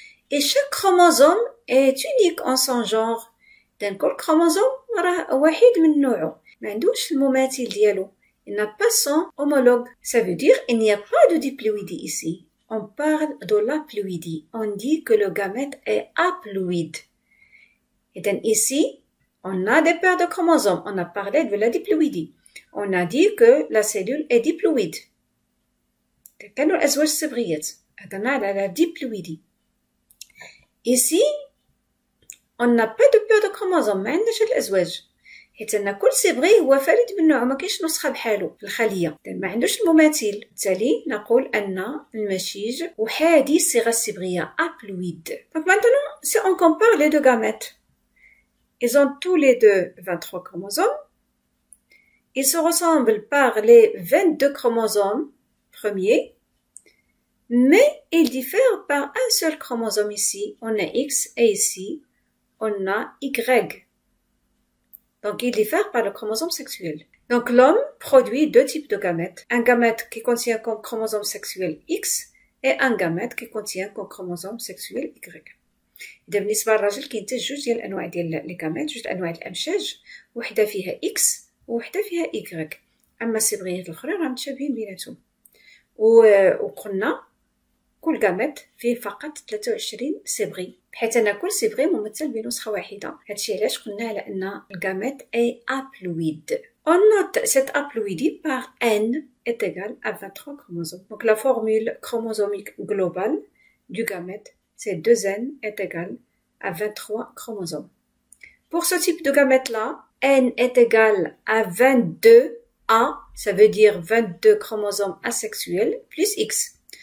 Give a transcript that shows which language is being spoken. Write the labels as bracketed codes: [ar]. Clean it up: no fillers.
[fr] Et chaque chromosome est unique en son genre. [ar] كل chromosome راه واحد من نوعه. ما عندوش المماثل ديالو. [fr] Il n'a pas son homologue. Ça veut dire qu'il n'y a pas de diploïdie ici. On parle de l'haploïdie. On dit que le gamète est haploïde. Et donc ici, on a des paires de chromosomes. On a parlé de la diploïdie. On a dit que la cellule est diploïde. [ar] كانوا الأزواج الصبغيات. هضرنا على [fr] la diploïdie. Ici, on n'a pas de paire de chromosomes. [ar] ما عندناش هاد الأزواج. حيت أن كل صبغي هو فريد من نوعه ما كاينش نسخة بحالو في الخلية. ما عندوش المماثل. بالتالي نقول أن المشيج أحادي الصيغة الصبغية haploïde. [fr] Donc maintenant, si on compare les deux gamètes, ils ont tous les deux 23 chromosomes. Ils se ressemblent par les 22 chromosomes premiers, mais ils diffèrent par un seul chromosome ici. On a X et ici, on a Y. Donc, ils diffèrent par le chromosome sexuel. Donc, l'homme produit deux types de gamètes. Un gamète qui contient comme chromosome sexuel X et un gamète qui contient comme chromosome sexuel Y. [ar] إذا بالنسبة للراجل كاين جوج ديال الأنواع ديال لي gamètes، جوج أنواع الأمشاج، وحدة فيها X وحدة فيها Y. أما الصبغيات الأخرى راه متشابهين بيناتهم. وقلنا كل gamète فيه فقط 23 صبغي، بحيث أن كل صبغي ممثل بنسخة واحدة. هادشي علاش قلنا على أن الgamète [fr] est haploïde. On note cette haploïdie par N est égal à 23 chromosomes. Donc la formule chromosomique globale du gamète, c'est 2N est égal à 23 chromosomes. Pour ce type de gamète-là, N est égal à 22A, ça veut dire 22 chromosomes asexuels, plus X.